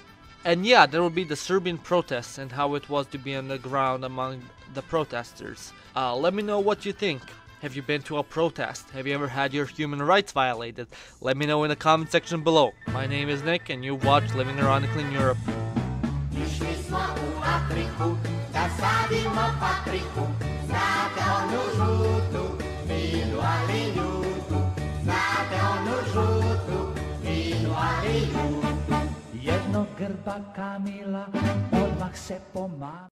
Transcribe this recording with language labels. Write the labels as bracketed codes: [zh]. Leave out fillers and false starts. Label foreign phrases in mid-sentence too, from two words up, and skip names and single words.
[en] And yeah, there will be the Serbian protests and how it was to be on the ground among the protesters. Let me know what you think. Have you been to a protest? Have you ever had your human rights violated? Let me know in the comment section below. My name is Nick and you watch Living Ironically in Europe. [sr] Išli smo u Afriku, da sadimo papriku, znate onu žutu, finu ali ljutu, znate onu žutu, finu ali ljutu. Jednog grba Kamila odmah se pomama.